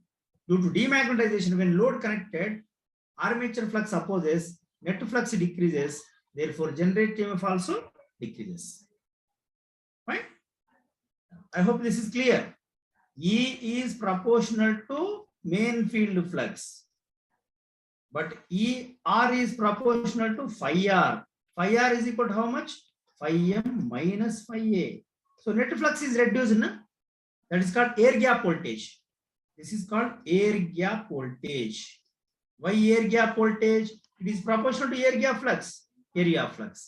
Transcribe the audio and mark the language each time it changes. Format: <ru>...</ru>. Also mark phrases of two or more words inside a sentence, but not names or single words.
<en>Due to demagnetization, when load connected, armature flux opposes, net flux decreases, therefore generated EMF also decreases. Right? I hope this is clear. E is proportional to main field flux, but ER is proportional to phi R. Phi R is equal to how much? Phi M minus phi A. So net flux is reduced. Na? That is called air gap voltage. This is called air gap voltage. Why air gap voltage? It is proportional to air gap flux, area of flux.</en>